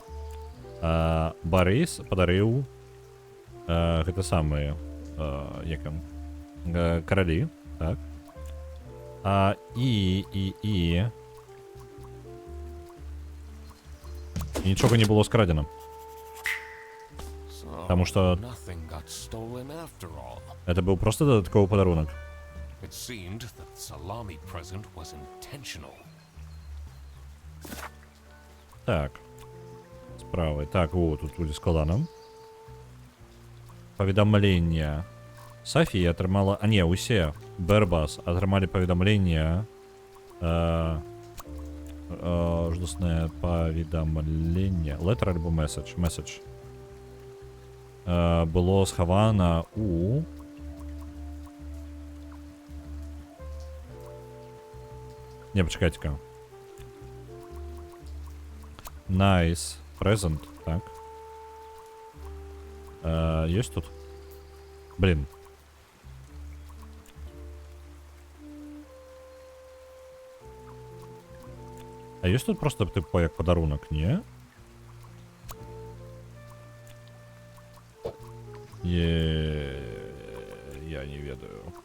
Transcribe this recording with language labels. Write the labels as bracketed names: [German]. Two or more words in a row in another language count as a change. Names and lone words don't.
[Belarusian] Барыс падарыў гэта самыя каралі. Так. І нічога не было скрадзена. Таму што это быў проста дадатковы падарунак. [English] It seemed that the salami present was intentional. [Belarusian] Так. Справа. Так, тут будзе складана. Паведамленне. Софія атрымала... не, усе. Бэрбас атрымалі паведамленне. Жудаснае паведамленне. [English] Letter альбо message. Message. [Belarusian] Было схавана у... Не, пачакайце-ка. [English] Nice. Present. [Belarusian] Так. Ёсць тут? Блин. А ёсць тут просто типу як падарунак, не? Я не ведаю.